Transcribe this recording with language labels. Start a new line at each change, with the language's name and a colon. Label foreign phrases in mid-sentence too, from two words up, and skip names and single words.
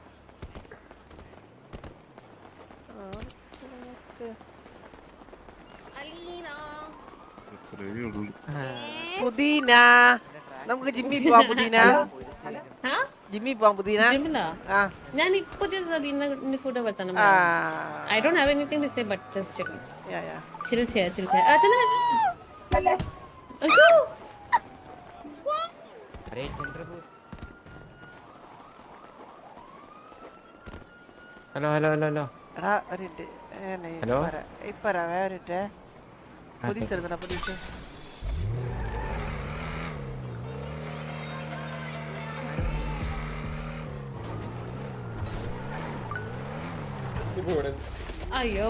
Malayalam: പുദീന, നമുക്ക് ജിമ്മി പോവാം. പുദീന ജിമ്മി പോവാം. പുദീന ഞാൻ ഇപ്പൊ കൂടെ വർത്തണം.
English: I don't have anything to say, but just chill. Chill chair.
Hindi: अरे चंद्रबोस, हेलो
Malayalam: എടാ ഒരു മിനിറ്റ്. ഹലോ. ഇപ്പൊ വേറെ പോലീസ് എടുക്കണ പോലീസ്. അയ്യോ,